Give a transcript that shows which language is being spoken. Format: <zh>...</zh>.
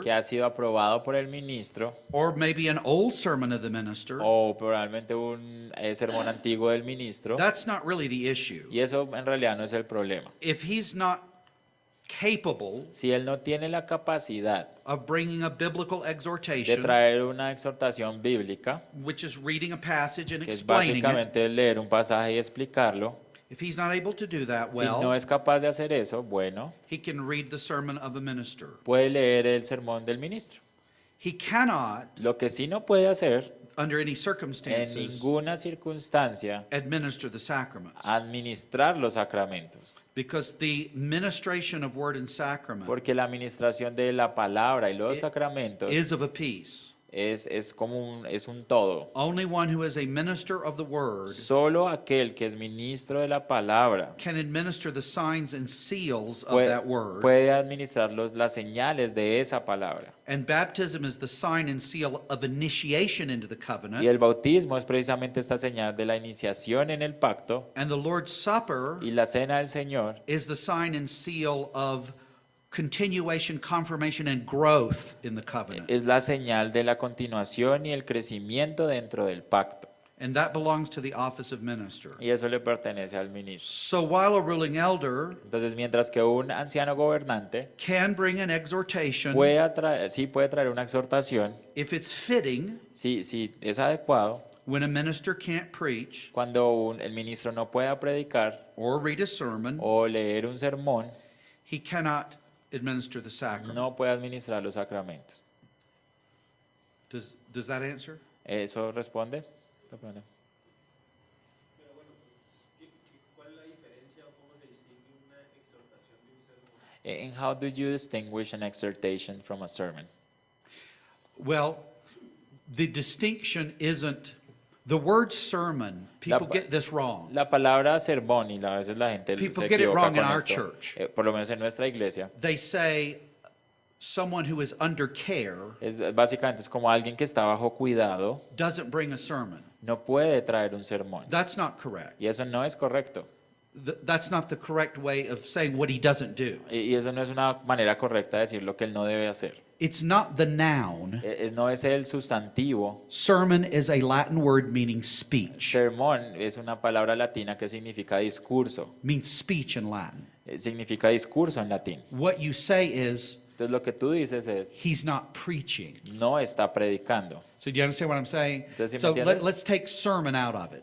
<es>que ha sido aprobado por el ministro,</es> <en>or maybe an old sermon of the minister.</en> <es>o probablemente un sermón antiguo del ministro,</es> <en>That's not really the issue.</en> <es>y eso en realidad no es el problema.</es> <en>If he's not capable</en> <es>si él no tiene la capacidad</es> <en>of bringing a biblical</en> <es>de</es> <en>exhortation,</en> <es>traer una exhortación bíblica,</es> <en>which is reading a passage and</en> <es>que es</es> <en>explaining it,</en> <es>básicamente leer un pasaje y explicarlo,</es> <en>if he's not able to do that</en> <es>si no</es> <en>well,</en> <es>es capaz de hacer eso, bueno,</es> <en>he can read the sermon of a minister.</en> <es>puede leer el sermón del ministro.</es> <en>He cannot,</en> <es>Lo que sí no puede hacer,</es> <en>under any</en> <es>en</es> <en>circumstances,</en> <es>ninguna circunstancia,</es> <en>administer the sacraments.</en> <es>administrar los sacramentos.</es> <en>Because the ministration of word and sacrament</en> <es>Porque la administración de la palabra y los sacramentos</es> <en>is of a piece.</en> <es>es como es un todo.</es> <en>Only one who is a minister of the word</en> <es>Solo aquel que es ministro de la palabra</es> <en>can administer the signs and seals of</en> <es>puede,</es> <en>that word.</en> <es>puede administrar las señales de esa palabra.</es> <en>And baptism is the sign and seal of initiation into the</en> <es>Y</es> <en>covenant.</en> <es>el bautismo es precisamente esta señal de la iniciación en el pacto,</es> <en>And the Lord's Supper</en> <es>y la cena del Señor</es> <en>is the sign and seal of continuation, confirmation, and growth in the covenant.</en> <es>es la señal de la continuación y el crecimiento dentro del pacto.</es> <en>And that belongs to the office of minister.</en> <es>Y eso le pertenece al ministro.</es> <en>So while a ruling elder</en> <es>Entonces, mientras que un anciano gobernante</es> <en>can bring an exhortation,</en> <es>sí puede traer una exhortación,</es> <en>if it's fitting,</en> <es>si es adecuado,</es> <en>when a minister can't preach</en> <es>cuando el ministro no pueda predicar</es> <en>or read a sermon,</en> <es>o leer un sermón,</es> <en>he cannot administer the sacrament.</en> <es>no puede administrar los sacramentos.</es> <en>Does that answer?</en> <es>¿Eso responde? Pero bueno, ¿cuál es la diferencia o cómo se distingue una exhortación de un sermón?</es> <en>And how do you distinguish an exhortation from a sermon? Well, the distinction isn't the word sermon. People get this wrong.</en> <es>La palabra sermón, y a veces la gente</es> <en>People</en> <es>se</es> <en>get it</en> <es>equivoca</es> <en>wrong in</en> <es>con</es> <en>our</en> <es>esto,</es> <en>church.</en> <es>por lo menos en nuestra iglesia.</es> <en>They say someone who is under care</en> <es>Básicamente es como alguien que está bajo cuidado,</es> <en>doesn't bring a sermon.</en> <es>no puede traer un sermón.</es> <en>That's not correct.</en> <es>Y eso no es correcto.</es> <en>That's not the correct way of saying what he doesn't do.</en> <es>Y eso no es una manera correcta de decir lo que él no debe hacer.</es> <en>It's not the noun.</en> <es>No es el sustantivo.</es> <en>Sermon is a Latin word meaning speech.</en> <es>Sermón es una palabra latina que significa discurso.</es> <en>Means speech in Latin.</en> <es>Significa discurso en latín.</es> <en>What you say is</en> <es>Entonces lo que tú dices es,</es> <en>he's not preaching.</en> <es>no está predicando.</es> <en>So do you understand what I'm saying?</en> <es>Entonces, ¿sí me</es> <en>So</en> <es>entiendes?</es> <en>let's take sermon out of it.</en>